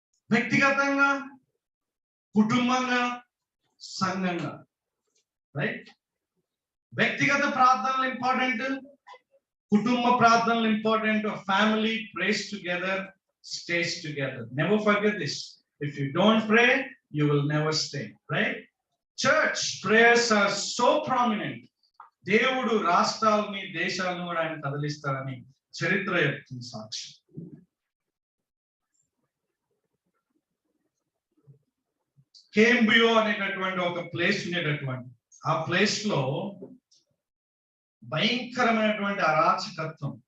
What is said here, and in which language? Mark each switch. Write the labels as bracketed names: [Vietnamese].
[Telugu] వ్యక్తిగతంగా, కుటుంబంగా, సంఘంగా. రైట్? వ్యక్తిగత ప్రార్థనలు ఇంపార్టెంట్, కుటుంబ ప్రార్థనలు important. [English] Family prays together, stays together. Never forget this. If you don't pray, you will never stay. Right? Church prayers are so prominent. [Telugu] దేవుడు రాష్ట్రాలని, దేశాలను కూడా ఆయన కదిలిస్తారని చరిత్ర చెప్తుంది సాక్షి. కేంబియో అనేటటువంటి ఒక ప్లేస్ ఉండేటటువంటి ఆ ప్లేస్ లో భయంకరమైనటువంటి అరాచకత్వం.